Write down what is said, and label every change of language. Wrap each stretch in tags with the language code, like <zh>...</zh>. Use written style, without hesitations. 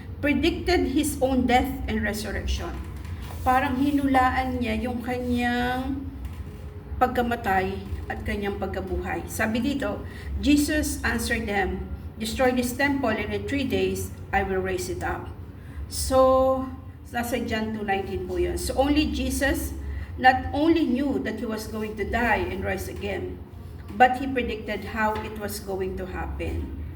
<en>Predicted His own death and resurrection.</en> <tl>Parang hinulaan niya yung kanyang pagkamatay at kanyang pagkabuhay. Sabi dito,</tl> <en>Jesus answered them, destroy this temple and in 3 days, I will raise it up. So,</en> <tl>nasa John 2:19 po yun.</tl> <en>So, only Jesus not only knew that He was going to die and rise again, but He predicted how it was going to happen.</en>